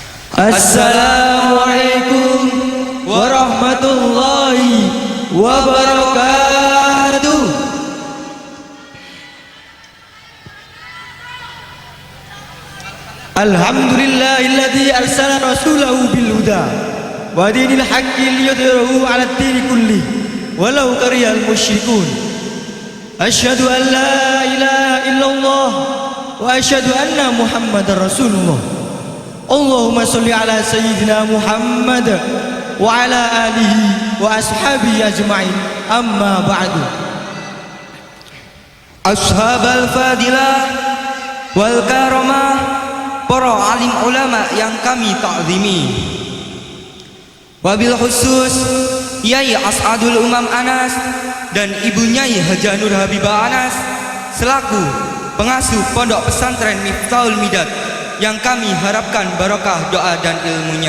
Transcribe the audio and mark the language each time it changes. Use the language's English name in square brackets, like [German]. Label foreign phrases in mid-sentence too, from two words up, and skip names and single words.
[Arabic] السلام عليكم ورحمة الله وبركاته. الحمد لله الذي أرسل رسوله بالهدى ودين الحق ليظهره على الدين كله ولو كره المشركون. أشهد أن لا إله إلا الله وأشهد أن محمدا رسول الله. اللهم صل على سيدنا محمد وعلى آله وأصحابه أجمعين. أما بعد. أصحاب الفضيلة والكرامة, [Indonesian] para alim ulama yang kami ta'zimi, [Arabic] وبالخصوص [Indonesian] Yai As'adul Umam Anas dan Ibu Nyai Haja Nur Habibah Anas selaku pengasuh Pondok Pesantren Miftahul Midad, yang kami harapkan barokah doa dan ilmunya.